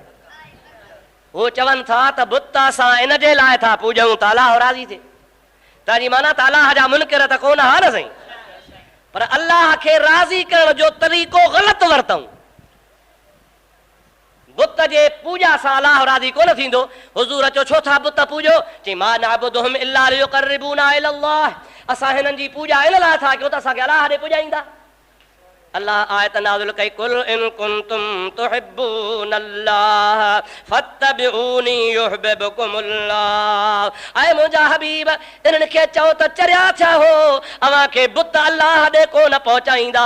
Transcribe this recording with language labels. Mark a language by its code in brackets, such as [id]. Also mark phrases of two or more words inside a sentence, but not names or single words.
[sd] उहो चवनि था त बुत असां इन जे लाइ था पूॼूं त अलाह राज़ी थिए। तव्हांजी माना त अलाह जा मुनकिर त कोन हा न साईं, पर अलाह खे राज़ी करण जो तरीक़ो ग़लति वरितऊं। बुत जे पूॼा सां अलाह राज़ी कोन थींदो। हुज़ूर चओ छो था बुत पूॼो? चई [ar] ما نعبدهم إلا ليقربونا إلى الله, [sd] असां हिननि जी पूॼा इन लाइ था कयूं त असांखे अलाह ॾे पुॼाईंदा। अल्लाह आयत नाज़िल कई, [ar] قل إن كنتم تحبون الله فاتبعوني يحببكم الله. [sd] ऐं मुंहिंजा हबीब इन्हनि खे चओ त चरिया थिया हो, अव्हांखे बुत अल्लाह ॾे कोन पहुचाईंदा।